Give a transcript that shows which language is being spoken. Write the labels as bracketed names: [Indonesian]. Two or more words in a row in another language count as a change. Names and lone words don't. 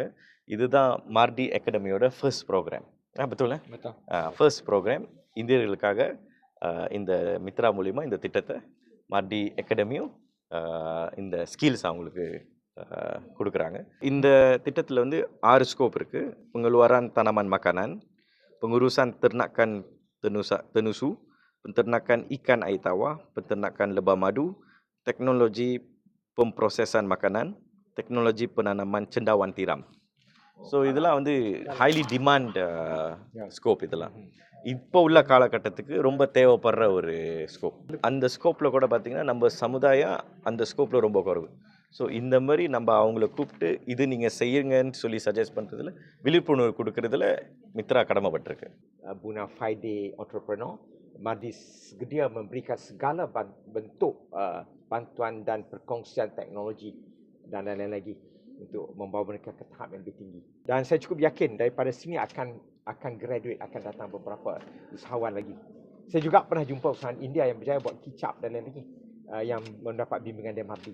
[Tamil] இதுதான் மார்டி அகாடமியோட [English] first program. first program [Tamil] இந்தியர்களுக்காக இந்த மித்ரா மூலிமா இந்த திட்டத்தை மார்டி அகாடமியும் இந்த ஸ்கில்ஸ் அவங்களுக்கு கொடுக்குறாங்க. இந்த திட்டத்தில் வந்து 6 ஸ்கோப் இருக்குது. [Malay] pengeluaran tanaman makanan, pengurusan ternakan tenusu, penternakan ikan air tawar, penternakan lebah madu, teknologi pemprosesan makanan, teknologi penanaman cendawan tiram. [Tamil] ஸோ இதெல்லாம் வந்து [English] highly demand scope. [Tamil] இதெல்லாம் இப்போ உள்ள காலகட்டத்துக்கு ரொம்ப தேவைப்படுற ஒரு ஸ்கோப். அந்த ஸ்கோப்பில் கூட பார்த்திங்கன்னா நம்ம சமுதாயம் அந்த ஸ்கோப்பில் ரொம்ப குறைவு. ஸோ இந்த மாதிரி நம்ம அவங்கள கூப்பிட்டு இது நீங்கள் செய்யுங்கன்னு சொல்லி சஜஸ்ட் பண்ணுறதுல விழிப்புணர்வு கொடுக்கறதுல மித்ரா கடமைப்பட்டிருக்கு. [English] Bona fide entrepreneur, [Malay] Mardi sedia memberikan segala bentuk bantuan dan perkongsian teknologi dan lain-lain lagi untuk membawa mereka ke tahap yang lebih tinggi. Dan saya cukup yakin daripada sini akan graduate, akan datang beberapa usahawan lagi. Saya juga pernah jumpa usahawan India yang berjaya buat kicap dan lain lagi yang mendapat bimbingan dari Mardi.